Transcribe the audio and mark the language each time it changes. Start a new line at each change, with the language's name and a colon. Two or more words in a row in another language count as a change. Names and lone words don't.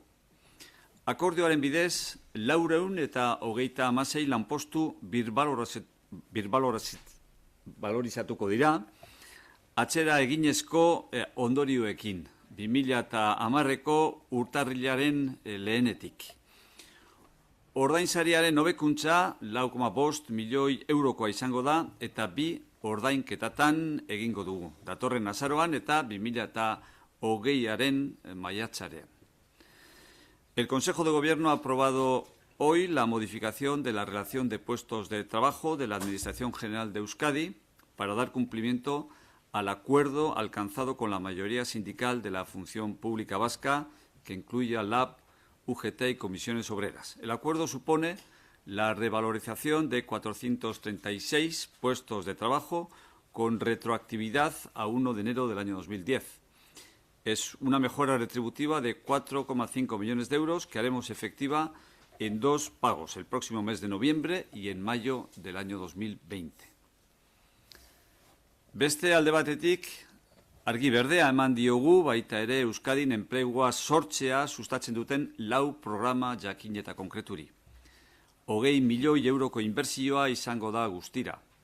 Basque: Akordioaren bidez, 426 lanpostu birbalorizatuko dira, atzera eginezko ondorioekin, 2010ko urtarrilaren lehenetik. Ordainsariaren hobekuntza 4,5 milioi eurokoa izango da eta 2 ordainketatan egingo dugu, datorren azaroan eta 2020aren maiatzarean.
Spanish: El Consejo de Gobierno ha aprobado hoy la modificación de la relación de puestos de trabajo de la Administración General de Euskadi para dar cumplimiento al acuerdo alcanzado con la mayoría sindical de la función pública vasca, que incluye a LAB, UGT y comisiones obreras. El acuerdo supone la revalorización de 436 puestos de trabajo con retroactividad a 1 de enero del año 2010. Es una mejora retributiva de 4,5 millones de euros que haremos efectiva en 2 pagos, el próximo mes de noviembre y en mayo del año 2020.
Basque: Beste alde batetik, argi berdea eman diogu baita ere Euskadin enplegua sortzea sustatzen duten 4 programa jakin eta konkreturi. 20 milioi euroko inbertsioa izango da guztira.